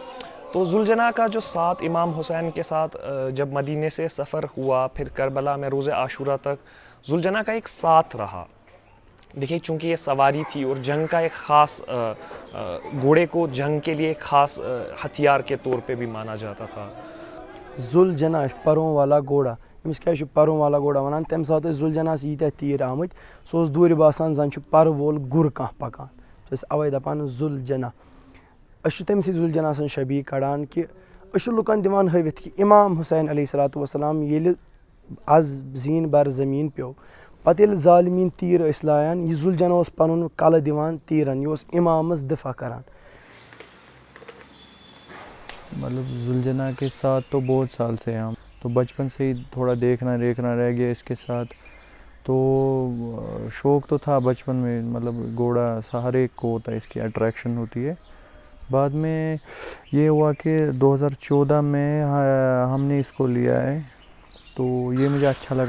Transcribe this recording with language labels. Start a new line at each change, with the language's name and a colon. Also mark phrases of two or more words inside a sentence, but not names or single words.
Urdu: تو ذوالجنا کا جو ساتھ امام حسین کے ساتھ جب مدینے سے سفر ہوا پھر کربلا میں روز عاشورہ تک ذوالجنا کا ایک ساتھ رہا. دیکھیے چونکہ یہ سواری تھی اور جنگ کا ایک خاص گھوڑے کو جنگ کے لیے ایک خاص ہتھیار کے طور پہ بھی مانا جاتا تھا.
Kashmiri: ذوالجنا
Urdu: پروں والا گھوڑا
Kashmiri: أمِس کیٛازِ چھُ
Urdu: پروں والا گھوڑا
Kashmiri: وَنان تَمہِ ساتہٕ ٲسۍ ذوالجناہَس ییٖتیٛاہ تیٖر آمٕتۍ سُہ اوس دوٗرِ باسان زَن چھُ پَرٕ وول گُر کانٛہہ پَکان سُہ ٲسۍ اَوَے دَپان ذوالجنا. أسۍ چھِ تٔمسٕے ذوالجنا سٕنٛز شبیٖہ کَڑان کہِ أسۍ چھِ لُکَن دِوان ہٲوِتھ کہِ اِمام حُسین
Arabic: علیہ صلاتُ وسلام
Kashmiri: ییٚلہِ آز زیٖن بر زٔمیٖن پیوٚو پَتہٕ ییٚلہِ ظالمیٖن تیٖر ٲسۍ لایان یہِ ذوالجنا اوس پَنُن کَلہٕ دِوان تیٖرَن یہِ اوس اِمامَس دِفاع کَران.
Urdu: مطلب ذوالجنا کے ساتھ تو بہت سال سے ہیں ہم تو بچپن سے ہی تھوڑا دیکھنا رہ گیا اس کے ساتھ. تو شوق تو تھا بچپن میں مطلب گھوڑا ہر ایک کو ہوتا ہے اس کی اٹریکشن ہوتی ہے. بعد میں یہ ہوا کہ 2014 میں ہم نے اس کو لیا ہے تو یہ مجھے اچھا لگا.